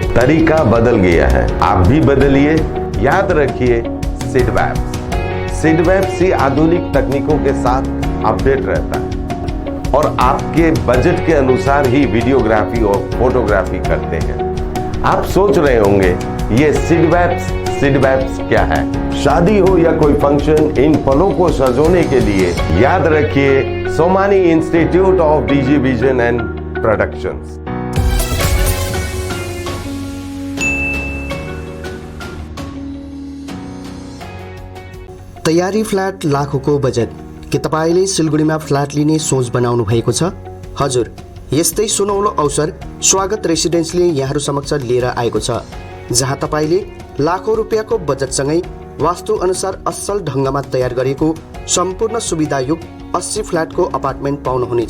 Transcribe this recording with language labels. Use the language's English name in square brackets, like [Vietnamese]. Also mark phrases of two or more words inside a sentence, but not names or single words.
[Hindi] तरीका बदल गया है, आप भी बदलिए। याद रखिए सिडवैप्स ही आधुनिक तकनीकों के साथ अपडेट रहता है और आपके बजट के अनुसार ही वीडियोग्राफी और फोटोग्राफी करते हैं। आप सोच रहे होंगे ये सिडवैप्स क्या है? शादी हो या कोई फंक्शन, इन पलों को सजोने के लिए याद रखिए सोमानी इंस्टीट्यूट ऑफ DG विजन एंड प्रोडक्शंस। [Nepali] तयारी फ्ल्याट लाखौंको बजेट। के तपाईले सिलगढीमा फ्ल्याट लिने सोच बनाउनु भएको छ? हजुर, यस्तै सुनौलो अवसर स्वागत रेसिडेन्सले यहाँहरू समक्ष लिएर आएको छ, जहाँ तपाईले लाखौं रुपियाँको बजेटसँगै वास्तु अनुसार असल ढङ्गमा तयार गरेको सम्पूर्ण सुविधायुक्त 80 फ्ल्याटको अपार्टमेन्ट पाउनुहुनेछ।